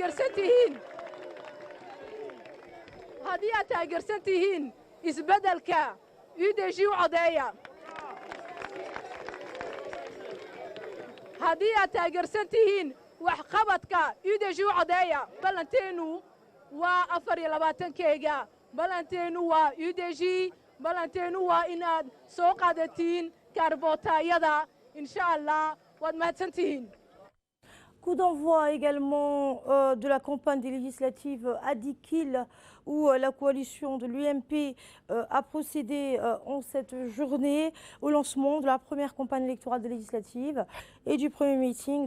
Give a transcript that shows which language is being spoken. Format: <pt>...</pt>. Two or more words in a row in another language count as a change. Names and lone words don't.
<so>taageersan tihiin isbeddelka UDG u codeeya haddii aad taageersan tihiin waxqabadka UDG u codeeya ballanteennu waa 24-keyga ballanteennu waa UDG ballanteennu waa inaad soo qaadatiin kaarbootayada</so> <ar>إن شاء الله</ar> <so>waad mahadsantihiin.</so> <fr>Coup d'envoi également de la campagne des législatives à Dikil, où la coalition de l'UMP a procédé en cette journée au lancement de la première campagne électorale des législatives et du premier meeting.</fr>